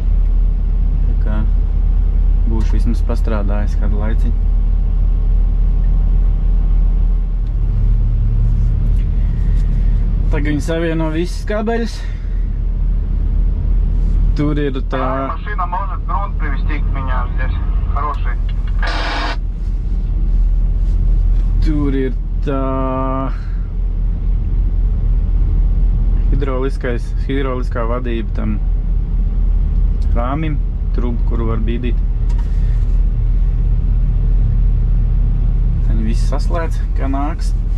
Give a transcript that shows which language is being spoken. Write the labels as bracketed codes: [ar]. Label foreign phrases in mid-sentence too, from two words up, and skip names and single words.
[lv] Tā kā būšu vismaz pastrādājis kādu laiciņu. Tagad viņi savieno visas kabeļus. Tur ir tā... [ru] Машина может грунт привезти к меня здесь. Хороший. [lv] Tur ir tā... hidroliskā vadība tam rāmim, trubu, kuru var bīdīt. Viņi visi saslēdz, kā nāks.